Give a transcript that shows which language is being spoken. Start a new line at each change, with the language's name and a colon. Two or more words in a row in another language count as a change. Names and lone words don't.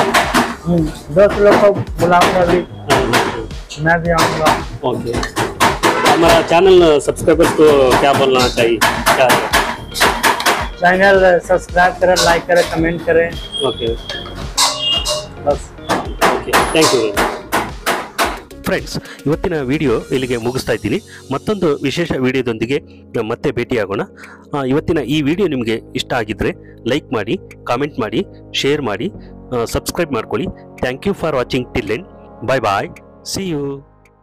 Hindi: 10 लोग को बुलाऊंगा भी, मैं भी आऊँगा। ओके, हमारा
English: channel subscribers
Hindi: को क्या बोलना चाहिए? क्या है?
English: channel subscribe
Hindi: करें, लाइक करें, कमेंट करें, ओके बस।
English: okay, thank you friends.
Kannada: ಇವತ್ತಿನ ವಿಡಿಯೋ ಇಲ್ಲಿಗೆ ಮುಗಿಸ್ತಾ ಇದ್ದೀನಿ. ಮತ್ತೊಂದು ವಿಶೇಷ ವಿಡಿಯೋದೊಂದಿಗೆ ಮತ್ತೆ ಭೇಟಿಯಾಗೋಣ. ಇವತ್ತಿನ ಈ ವಿಡಿಯೋ ನಿಮಗೆ ಇಷ್ಟ ಆಗಿದ್ದರೆ ಲೈಕ್ ಮಾಡಿ, ಕಾಮೆಂಟ್ ಮಾಡಿ, ಶೇರ್ ಮಾಡಿ, ಸಬ್ಸ್ಕ್ರೈಬ್ ಮಾಡ್ಕೊಳ್ಳಿ.
English: thank you for watching till end. bye bye, see you.